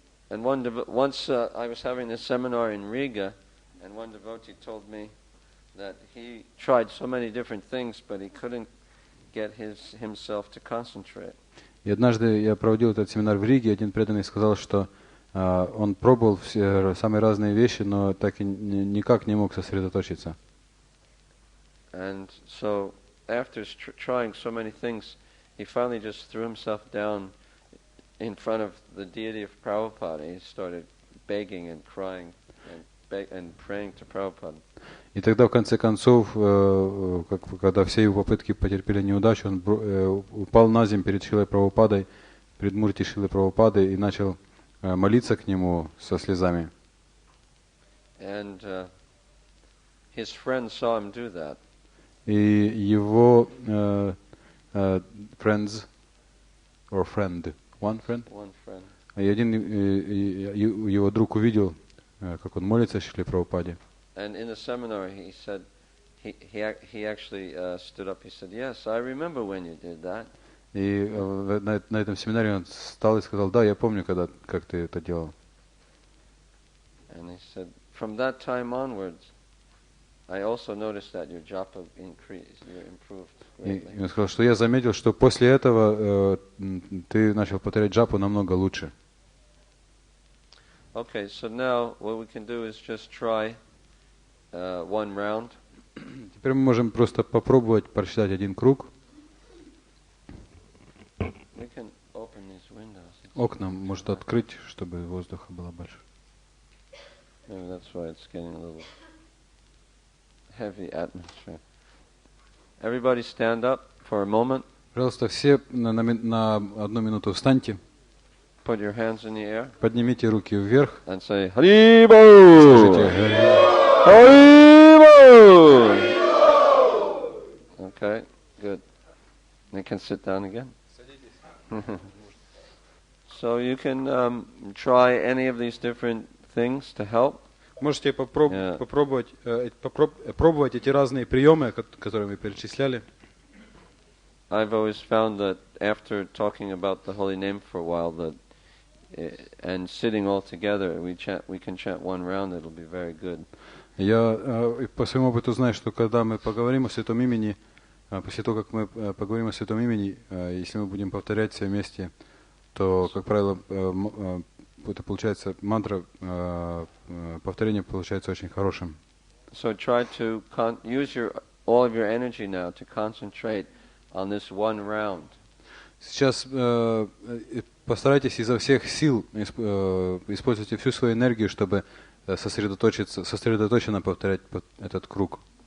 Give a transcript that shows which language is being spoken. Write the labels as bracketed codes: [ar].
[en] And once I was having a seminar in Riga, and one devotee told me that he tried so many different things, but he couldn't get himself to concentrate. [ru] И однажды я проводил этот семинар в Риге, один преданный сказал, что он пробовал все самые разные вещи, но так и никак не мог сосредоточиться. [en] And so, after trying so many things, he finally just threw himself down in front of the deity of Prabhupada. He started begging and crying and praying to Prabhupada. [ru] И тогда, в конце концов, когда все его попытки потерпели неудачу, он упал на землю перед Шрилой Прабхупадой, перед Мурти Шрилы Прабхупады и начал молиться к нему со слезами. [en] And his friends saw him do that. [ru] И его [en] friends, or friend, one friend, [ru] и один его друг увидел, как он молится Шриле Прабхупаде. [en] And in the seminar, he said, he actually stood up. He said, "Yes, I remember when you did that." [ru] И на этом семинаре он встал и сказал: "Да, я помню, как ты это делал." [en] And he said, "From that time onwards, I also noticed that your japa increased, you improved greatly." [ru] И он сказал, что я заметил, что после этого ты начал повторять джапу намного лучше. [en] Okay, so now what we can do is just try one round. [ru] Теперь мы можем просто попробовать прочитать один круг. [en] We can open these windows. [ru] Окна может открыть, чтобы воздуха было больше. [en] Maybe that's why it's getting a little heavy atmosphere. Everybody stand up for a moment. [ru] Пожалуйста, все на одну минуту встаньте. [en] Put your hands in the air. [ru] Поднимите руки вверх. [en] And say Haribol. [ru] Скажите [en] Haribol. Okay, good. You can sit down again. So you can try any of these different things to help. [ru] Можете попробовать эти разные приемы, которые мы перечисляли. [en] I've always found that after talking about the holy name for a while, that and sitting all together, we can chant one round. It'll be very good. [ru] Я по своему опыту знаю, что когда мы поговорим о святом имени, После того, как мы поговорим о святом имени, если мы будем повторять все вместе, то, как правило, это получается мантра, повторение получается очень хорошим. [en] So try to use all of your energy now to concentrate on this one round. [ru] Сейчас постарайтесь изо всех сил, используйте всю свою энергию, чтобы сосредоточенно повторять этот круг.